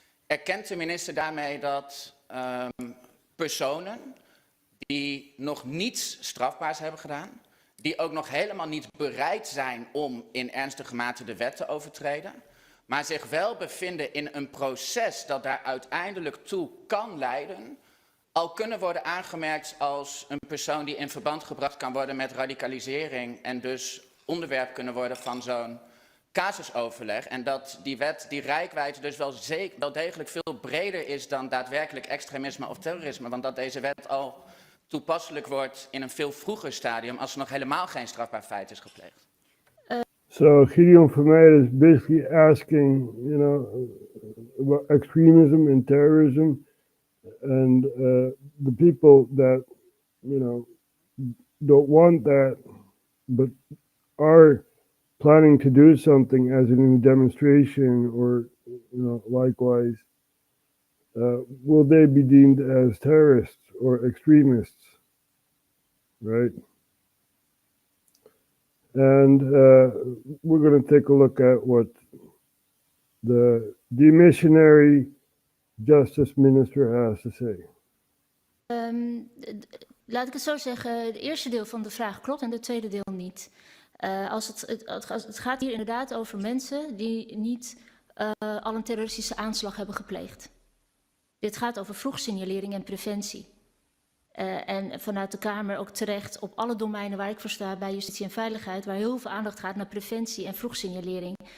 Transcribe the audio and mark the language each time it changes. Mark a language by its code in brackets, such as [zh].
[nl] Erkent de minister daarmee dat personen die nog niets strafbaars hebben gedaan, die ook nog helemaal niet bereid zijn om in ernstige mate de wet te overtreden, maar zich wel bevinden in een proces dat daar uiteindelijk toe kan leiden, al kunnen worden aangemerkt als een persoon die in verband gebracht kan worden met radicalisering en dus onderwerp kunnen worden van zo'n casusoverleg. En dat die wet, die reikwijdte dus wel degelijk veel breder is dan daadwerkelijk extremisme of terrorisme, want dat deze wet al toepasselijk wordt in een veel vroeger stadium als er nog helemaal geen strafbaar feit is gepleegd. [en] So Gideon van Meijeren is basically asking, about extremism and terrorism, and the people that, don't want that, but are planning to do something, as in a demonstration or likewise, will they be deemed as terrorists or extremists, right? And we're going to take a look at what the demissionary Justice Minister has to say. [nl] Laat ik het zo zeggen, het eerste deel van de vraag klopt en het tweede deel niet. Het gaat hier inderdaad over mensen die niet al een terroristische aanslag hebben gepleegd. Dit gaat over vroegsignalering en preventie. En vanuit de Kamer ook terecht op alle domeinen waar ik voor sta, bij justitie en veiligheid, waar heel veel aandacht gaat naar preventie en vroegsignalering.